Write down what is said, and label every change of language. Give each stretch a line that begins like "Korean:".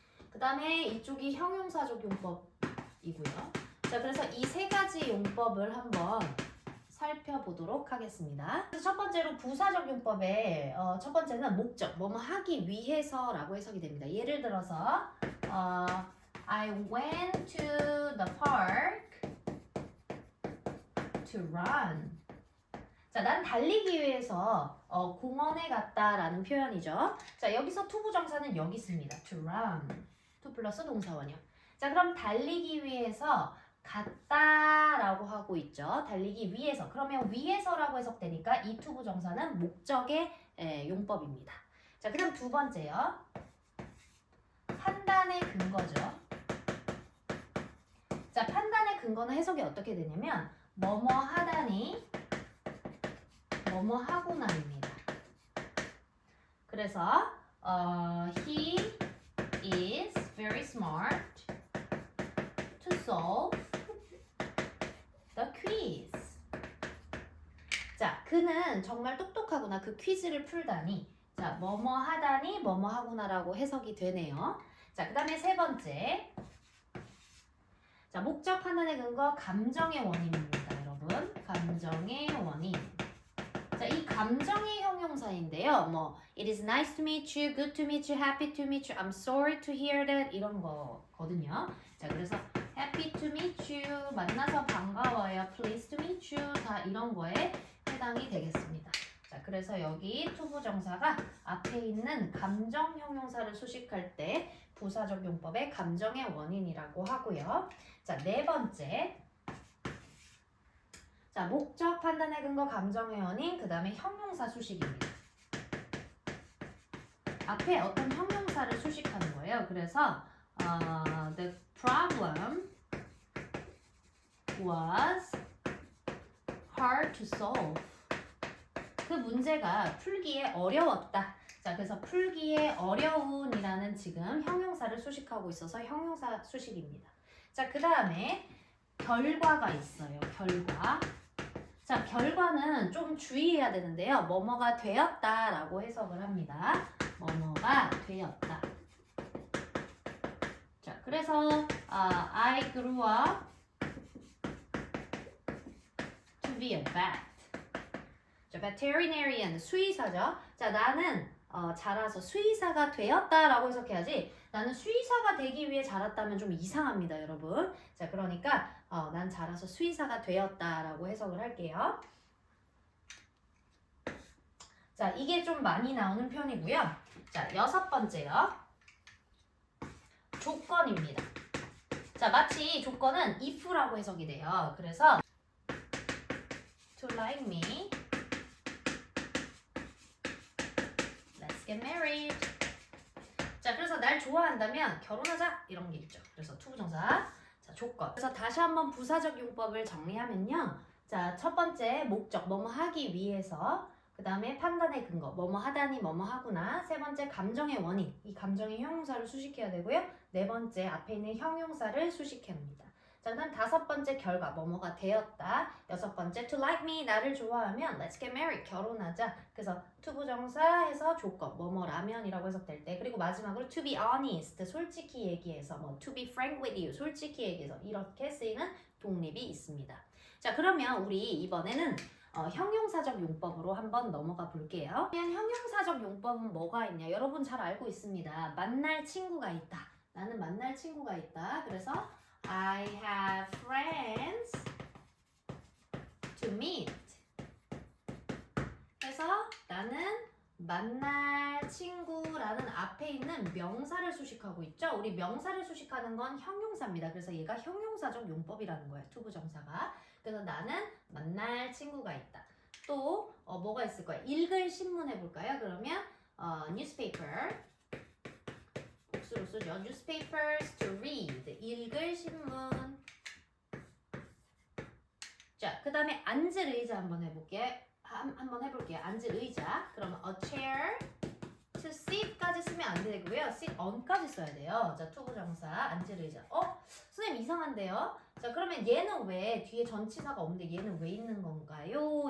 Korean: 그 다음에 이쪽이 형용사적 용법이고요. 자, 그래서 이 세 가지 용법을 한번 살펴보도록 하겠습니다. 그래서 첫 번째로 부사적 용법의 첫 번째는 목적, 뭐뭐 하기 위해서라고 해석이 됩니다. 예를 들어서
English: I went to the park to run.
Korean: 자, 난 달리기 위해서 공원에 갔다라는 표현이죠. 자, 여기서 투부정사는 여기 있습니다.
English: to run. to 플러스 동사원형.
Korean: 자, 그럼 달리기 위해서 갔다라고 하고 있죠. 달리기 위해서. 그러면 위해서라고 해석되니까 이 투부정사는 목적의 용법입니다. 자, 그 다음 두 번째요. 판단의 근거죠. 자, 판단의 근거는 해석이 어떻게 되냐면 뭐뭐 하다니 뭐뭐 하고나입니다.
English: 그래서 he is very smart to solve the quiz.
Korean: 자, 그는 정말 똑똑하구나. 그 퀴즈를 풀다니. 자, 뭐뭐 하다니 뭐뭐 하구나라고 해석이 되네요. 자, 그 다음에 세 번째. 자, 목적 판단의 근거 감정의 원인입니다, 여러분. 감정의 원인. 자, 이 감정의 형용사인데요.
English: 뭐 it is nice to meet you, good to meet you, happy to meet you, I'm sorry to hear that
Korean: 이런 거거든요. 자, 그래서
English: happy to meet you,
Korean: 만나서 반가워요,
English: pleased to meet you
Korean: 다 이런 거에 해당이 되겠습니다. 자, 그래서 여기 투부정사가 앞에 있는 감정 형용사를 수식할 때 부사적 용법의 감정의 원인이라고 하고요. 자, 네 번째. 자, 목적, 판단의 근거, 감정의 원인, 그 다음에 형용사 수식입니다. 앞에 어떤 형용사를 수식하는 거예요.
English: 그래서 the problem was hard to solve.
Korean: 그 문제가 풀기에 어려웠다. 자, 그래서 풀기에 어려운이라는 지금 형용사를 수식하고 있어서 형용사 수식입니다. 자, 그 다음에 결과가 있어요. 결과. 자, 결과는 좀 주의해야 되는데요. 뭐뭐가 되었다라고 해석을 합니다. 뭐뭐가 되었다.
English: 자, 그래서 I grew up to be a vet.
Korean: 자, veterinarian, 수의사죠. 자, 나는 자라서 수의사가 되었다라고 해석해야지. 나는 수의사가 되기 위해 자랐다면 좀 이상합니다, 여러분. 자, 그러니까 난 자라서 수의사가 되었다라고 해석을 할게요. 자, 이게 좀 많이 나오는 편이고요. 자, 6번째요. 조건입니다. 자, 마치 조건은 if라고 해석이 돼요.
English: 그래서 to like me, let's get married.
Korean: 자, 그래서 날 좋아한다면 결혼하자 이런 게 있죠. 그래서 투부정사. 자, 조건. 그래서 다시 한번 부사적 용법을 정리하면요. 자, 첫 번째 목적, 뭐뭐 하기 위해서. 그 다음에 판단의 근거, 뭐뭐 하다니 뭐뭐 하구나. 세 번째 감정의 원인, 이 감정의 형용사를 수식해야 되고요. 네 번째 앞에 있는 형용사를 수식합니다. 자, 그 다음 다섯 번째 결과, 뭐뭐가 되었다. 여섯 번째
English: to like me,
Korean: 나를 좋아하면
English: let's get married,
Korean: 결혼하자. 그래서 투부정사 해서 조건, 뭐뭐라면이라고 해석될 때. 그리고 마지막으로
English: to be honest,
Korean: 솔직히 얘기해서 뭐
English: to be frank with you,
Korean: 솔직히 얘기해서 이렇게 쓰이는 독립이 있습니다. 자, 그러면 우리 이번에는 형용사적 용법으로 한번 넘어가 볼게요. 형용사적 용법은 뭐가 있냐? 여러분 잘 알고 있습니다. 만날 친구가 있다. 나는 만날 친구가 있다.
English: 그래서 I have friends to meet.
Korean: 그래서 나는 만날 친구라는 앞에 있는 명사를 수식하고 있죠. 우리 명사를 수식하는 건 형용사입니다. 그래서 얘가 형용사적 용법이라는 거예요. 투부정사가. 그래서 나는 만날 친구가 있다. 또 뭐가 있을 거예요? 읽을 신문 해볼까요? 그러면 newspaper, 복수로 쓰죠.
English: newspapers to read,
Korean: 읽을 신문. 자, 그 다음에 앉을 의자 한번 해볼게요. 한번 해볼게요. 앉을 의자. 그러면
English: a chair to sit
Korean: 까지 쓰면 안 되고요. sit on까지 써야 돼요. 자, 투부정사 앉을 의자. 선생님 이상한데요? 자, 그러면 얘는 왜 뒤에 전치사가 없는데 얘는 왜 있는 건가요?